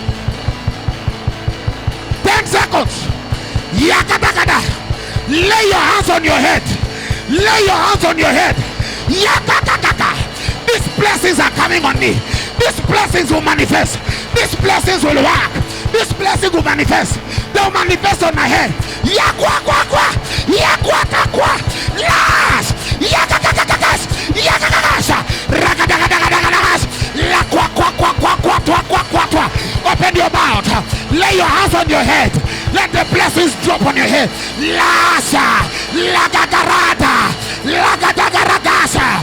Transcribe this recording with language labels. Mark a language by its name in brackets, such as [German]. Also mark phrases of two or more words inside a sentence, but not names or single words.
[English] 10 seconds. Yakadagada. Lay your hands on your head. Lay your hands on your head. Yakadagada. These blessings are coming on me. These blessings will manifest. These blessings will work. This blessing will manifest. They'll manifest on my head. Yakwa. Yakwa. Las. Yakadagadas. Ragadagadagas. Lakwa. Open your mouth. Lay your hands on your head. Let the blessings drop on your head. Lasa. Lagadagaragasa.